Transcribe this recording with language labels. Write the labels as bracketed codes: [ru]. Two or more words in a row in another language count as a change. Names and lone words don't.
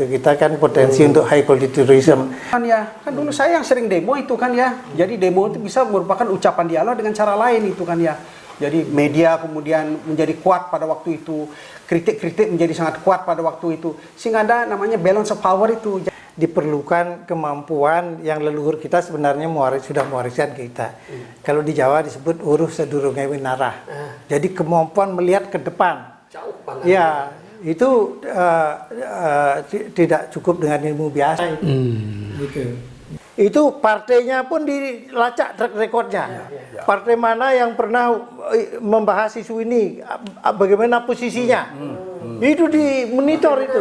[id] Kita kan potensi untuk [en] high quality tourism. [id] Kan dulu saya yang sering demo itu kan ya. Jadi demo itu bisa merupakan ucapan dialog dengan cara lain itu kan ya. Jadi media kemudian menjadi kuat pada waktu itu, kritik-kritik menjadi sangat kuat pada waktu itu, sehingga ada namanya [en] balance of power [id] itu. Diperlukan kemampuan yang leluhur kita sebenarnya sudah mewariskan kita. Kalau di Jawa disebut [jv] uruh sedurunge winarah. [id] Jadi kemampuan melihat ke depan. Jauh banget. Ya, itu tidak cukup dengan ilmu biasa. Gitu. Itu partainya pun dilacak [en] track recordnya. [id] Partai mana yang pernah membahas isu ini, bagaimana posisinya, itu dimonitor itu.